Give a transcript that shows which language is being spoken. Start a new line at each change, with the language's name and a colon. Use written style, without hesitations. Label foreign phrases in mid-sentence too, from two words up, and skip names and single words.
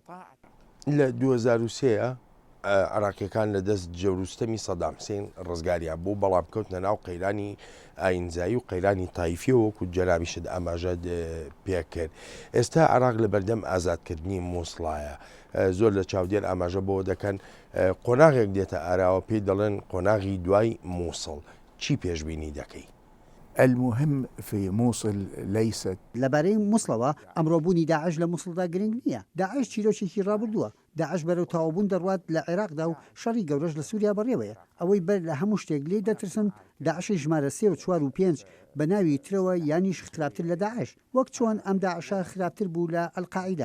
Central Kurdish: لە 2023 عراقیەکان لە دەست جەوروستەمی سەدام حوسێن ڕزگاریان بوو، بەڵام کەوتنە ناو قەیرانی ئاینزایی و قەیرانی تایفیە وەکو جەنابیشت ئاماژە پێکرد. ئێستا عراق لە بەردەم ئازادکردنی مووسڵایە، زۆر لە چاودێر ئاماژە بۆ دەکەن قۆناغێک دێتە ئاراوە پێی دەڵێن قۆناغی دوای مووسڵ. چی پێشبینی دەکەی؟
Arabic: المهم في موصل ليست
Central Kurdish: لەبارەی مووسڵەوە ئەمڕۆبوونی داعش لە مووسڵدا گرنگ نییە. داعش چیرۆکێکی ڕابردووە. داعش بەرەو تاوابوون دەڕوات لە عێراقدا و شەڕی گەورەش لە سووریا بەڕێوەیە. ئەوەی بەر لە هەموو شتێک لێ دەترسن داعشی ژمارە 3 و 4 و 5 بە ناوی ترەوە یانیش خراپتر لە داعش، وەک چۆن ئەم داعشە خراپتر بوو لە ئەلقاعیدا.